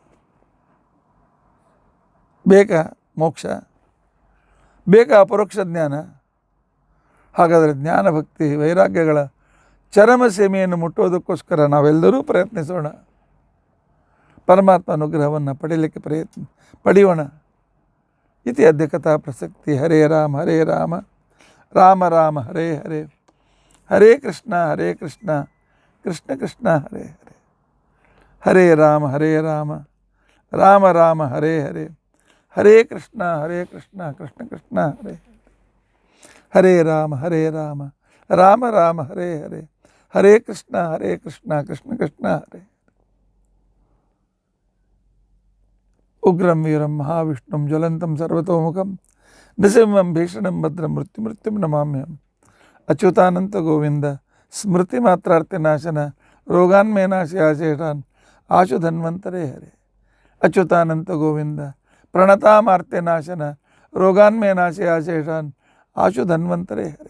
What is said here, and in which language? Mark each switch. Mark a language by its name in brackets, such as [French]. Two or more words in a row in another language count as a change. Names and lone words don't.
[Kannada] ಬೇಕಾ ಮೋಕ್ಷ, ಬೇಕಾ ಅಪರೋಕ್ಷ ಜ್ಞಾನ? ಹಾಗಾದರೆ ಜ್ಞಾನ ಭಕ್ತಿ ವೈರಾಗ್ಯಗಳ ಚರಮ ಸೀಮೆಯನ್ನು ಮುಟ್ಟುವುದಕ್ಕೋಸ್ಕರ ನಾವೆಲ್ಲರೂ ಪ್ರಯತ್ನಿಸೋಣ. ಪರಮಾತ್ಮ ಅನುಗ್ರಹವನ್ನು ಪಡೀಲಿಕ್ಕೆ ಪಡೆಯೋಣ. [Sanskrit] ಇತಿ ಅದ್ಯ ಕಥಾ ಪ್ರಸಕ್ತಿ. ಹರೇ ರಾಮ ಹರೇ ರಾಮ ರಾಮ ರಾಮ ಹರೇ ಹರೇ, ಹರೇ ಕೃಷ್ಣ ಕೃಷ್ಣ ಕೃಷ್ಣ ಹರೇ ಹರೇ, ಹರೇ ರಾಮ ರಾಮ ರಾಮ ಹರೇ ಹರೇ, ಹರೇ ಕೃಷ್ಣ ಕೃಷ್ಣ ಕೃಷ್ಣ ಹರೇ, ಹರೇ ರಾಮ ರಾಮ ರಾಮ ಹರೇ ಹರೇ, ಹರೇ ಕೃಷ್ಣ ಕೃಷ್ಣ ಕೃಷ್ಣ ಹರೇ. ಉಗ್ರಂ ವೀರಂ ಮಹಾವಿಷ್ಣುಂ ಜ್ವಲಂತಂ ಸರ್ವತೋಮುಖಂ ನೃಸಿಂಹಂ ಭೀಷಣಂ ಭದ್ರಂ ಮೃತ್ಯುಂ ನಮಾಮ್ಯಹಂ. ಅಚ್ಯುತಾನಂತ ಗೋವಿಂದ ಸ್ಮೃತಿ ಮಾತ್ರಾರ್ಥ ನಾಶನ ರೋಗಾನ್ಮೇ ನಾಶಯಾಶೇಷಾನ್ ಆಶು ಧನ್ವಂತರೇ ಹರೇ. ಅಚ್ಯುತಾನಂತ ಗೋವಿಂದ ಪ್ರಣತಾಮಾರ್ತೆ ನಾಶನ ರೋಗಾನ್ಮೇ ನಾಶಯಾಶೇಷಾನ್ ಆಶು ಧನ್ವಂತರೇ ಹರೇ.